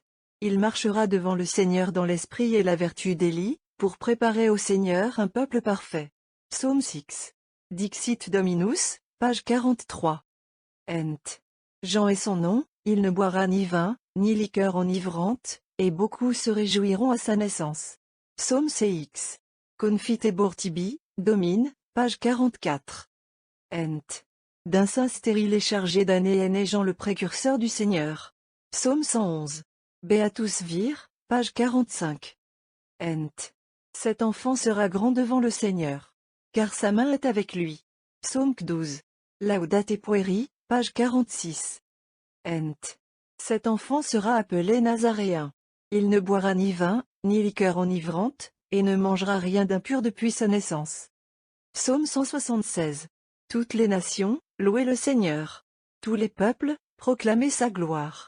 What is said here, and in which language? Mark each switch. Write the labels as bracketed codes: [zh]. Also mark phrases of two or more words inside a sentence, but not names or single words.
[fr] Il marchera devant le Seigneur dans l'esprit et la vertu d'Élie, pour préparer au Seigneur un peuple parfait. Psaume 6. [la] Dixit Dominus, [fr] page 43. Ent. Jean est son nom, il ne boira ni vin, ni liqueur enivrante, et beaucoup se réjouiront à sa naissance. Psaume CX. [la] Confitebor tibi, domine, [fr] page 44. Ent. D'un sein stérile et chargé d'années est né Jean le précurseur du Seigneur. Psaume 111. [la] Beatus vir, [fr] page 45. Ent. Cet enfant sera grand devant le Seigneur. Car sa main est avec lui. Psaume 12. [la] Laudate pueri, [fr] page 46. Ent. Cet enfant sera appelé Nazaréen. Il ne boira ni vin, ni liqueur enivrante, et ne mangera rien d'impur depuis sa naissance. Psaume 176. Toutes les nations, louez le Seigneur. Tous les peuples, proclamez sa gloire.